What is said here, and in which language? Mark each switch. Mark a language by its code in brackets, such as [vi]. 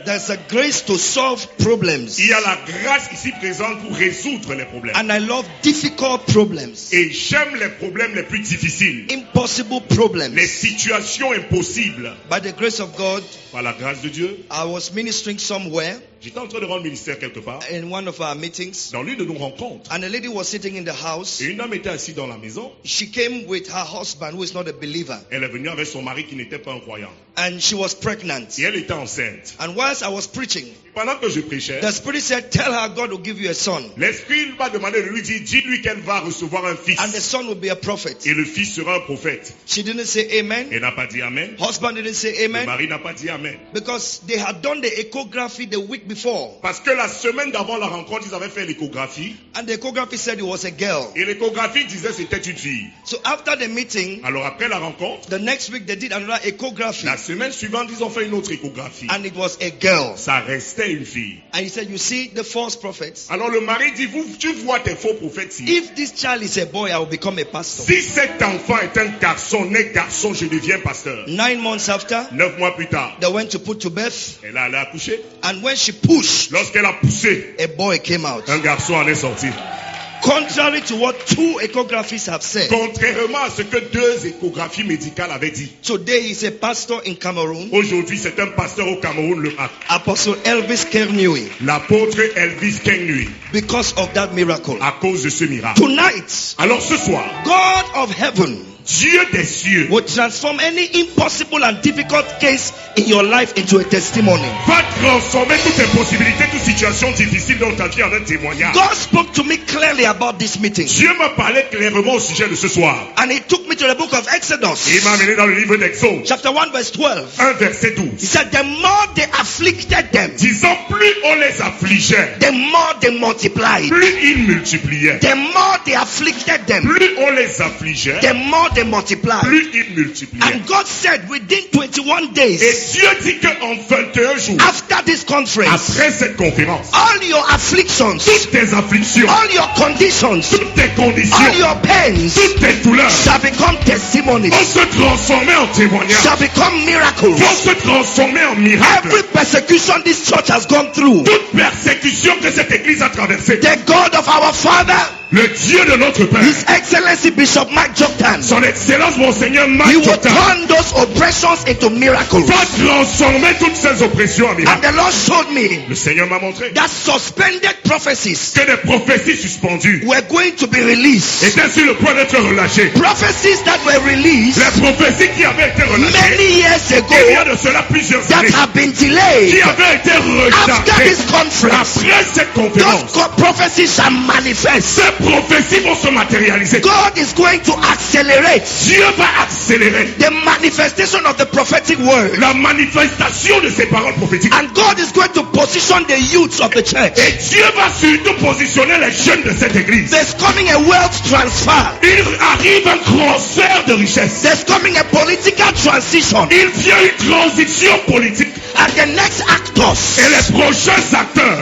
[en] There's a grace to solve problems. [fr] Il y a la grâce ici présente pour résoudre les problèmes. [en] And I love difficult problems. [fr] Et j'aime les problèmes les plus difficiles. [en] Impossible problems. [fr] Les situations impossibles. [en] By the grace of God, [fr] Par la grâce de Dieu, [en] I was ministering somewhere [fr] J'étais en train de rendre ministère quelque part, [en] in one of our meetings, [fr] dans l'une de nos rencontres. [en] and a lady was sitting in the house. [fr] Et une dame était assise dans la maison. [en] She came with her husband, who is not a believer, [fr] Elle est venue avec son mari qui n'était pas un croyant. [en] and she was pregnant. [fr] Et elle était enceinte. [en] And whilst I was preaching, [fr] Et pendant que je prêchais, [en] the Spirit said, "Tell her God will give you a son, [fr] l'Esprit m'a demandé de lui dire, dis-lui qu'elle va recevoir un fils. [en] and the son will be a prophet." [fr] Et le fils sera un prophète. [en] She didn't say amen. [fr] Elle n'a pas dit Amen. [en] Husband didn't say [fr] Le [en] amen, [fr] mari n'a pas dit Amen. [en] because they had done the echography the week before, [fr] Parce que la semaine d'avant la rencontre, ils avaient fait l'échographie. [en] and the echography said it was a girl. [fr] Et l'échographie disait que c'était une fille. [en] So after the meeting, [fr] Alors après la rencontre, [en] the next week they did another echography, [fr] la semaine suivante, ils ont fait une autre échographie. [en] and it was a girl. [fr] Ça restait une fille. [en] And he said, "You see the false prophets. [fr] Alors le mari dit, tu vois tes faux prophètes ici. [en] If this child is a boy, I will become a pastor." [fr] Si cet enfant est un garçon, né garçon, je deviens pasteur. [en] 9 months after, [fr] 9 mois plus tard, [en] they went to put to birth, [fr] elle allait accoucher. [en] and when she pushed, [fr] Lorsqu'elle a poussé, [en] a boy came out. [fr] un garçon en est sorti. [en] Contrary to what 2 echographies have said. [fr] Contrairement à ce que 2 échographies médicales avaient dit. [en] Today he's a pastor in Cameroon, [fr] Aujourd'hui, c'est un pasteur au Cameroun, [en] Apostle Elvis Kernui, [fr] l'apôtre Elvis Kengnui, [en] because of that miracle. [fr] à cause de ce miracle. [en] Tonight, [fr] Alors ce soir, [en] God of heaven [fr] Dieu des cieux [en] will transform any impossible and difficult case in your life into a testimony. [fr] va transformer toutes les possibilités, toutes situations difficiles dans ta vie en un témoignage. [en] God spoke to me clearly about this meeting, [fr] Dieu m'a parlé clairement au sujet de ce soir. [en] and he took me to the book of [fr] Et [en] Exodus, [fr] il m'a amené dans le livre d'Exode, [en] chapter 1 verse 12. [fr] 1 verset 12. [en] said, the more they afflicted them, [fr] Disant, plus on les affligeait, [en] the more they multiplied. [fr] plus ils multipliaient. [en] The more they afflicted them, [fr] Plus on les affligeait, [en] the more they multiplied. [fr] plus ils multipliaient. [en] And God said, within 21 [fr] Et [en] days [fr] Dieu dit qu'en 21 jours, [en] after this conference, [fr] après cette conférence, [en] all your afflictions, [fr] toutes tes afflictions, [en] all your conditions, [fr] toutes tes [en] all [fr] conditions, [en] your pains [fr] toutes tes douleurs [en] shall become testimonies, [fr] vont se transformer en témoignages, [en] shall become miracles. [fr] vont se transformer en miracles. [en] Every persecution this church has gone through, [fr] Toute persécution que cette église a traversée, [en] the God of our Father, [fr] le Dieu de notre Père, [en] His Excellency Bishop Mike Joktan, [fr] son excellence Monseigneur [en] He [fr] Mike [en] will [fr] Joktan, [en] turn those oppressions into miracles. [fr] va transformer toutes ces oppressions en [en] And [fr] miracles. [en] the Lord showed me [fr] Le Seigneur m'a montré [en] that suspended prophecies [fr] que des prophéties suspendues [en] were going to be released. [fr] étaient sur le point d'être relâchées. [en] Prophecies that were released [fr] Les prophéties qui avaient été relâchées [en] many years [fr] il y a [en] ago [fr] de cela plusieurs [en] that [fr] années, [en] have been [fr] qui [en] delayed. [fr] avaient été [en] After [fr] retardées. [en] this conference, [fr] Après cette conférence, [en] those prophecies shall manifest. [fr] ces prophéties vont se matérialiser. [en] God is going to accelerate [fr] Dieu va accélérer [en] the manifestation of the prophetic word. [fr] la manifestation de ces paroles prophétiques. [en] And God is going to position the youths of the church. [fr] Et Dieu va surtout positionner les jeunes de cette église. [en] There's coming a wealth transfer. [fr] Il arrive un transfert de richesse. [en] There's coming a political transition. [fr] Il vient une transition politique. [en] And the next actors, [fr] Et les prochains acteurs,